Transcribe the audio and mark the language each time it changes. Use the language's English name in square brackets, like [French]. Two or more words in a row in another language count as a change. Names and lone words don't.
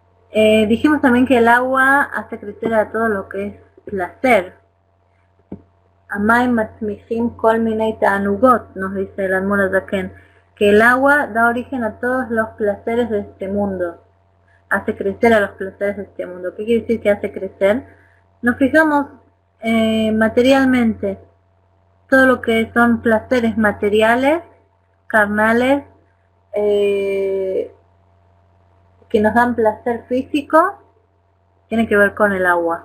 [Spanish] Dijimos también que el agua hace crecer a todo lo que es placer. [Hebrew] המים מצמיחים כל מיני תענוגות, [Spanish] nos dice el Admor Azaken, que el agua da origen a todos los placeres de este mundo. Hace crecer a los placeres de este mundo. ¿Qué quiere decir que hace crecer? Nos fijamos materialmente, todo lo que son placeres materiales, carnales, que nos dan placer físico, tiene que ver con el agua.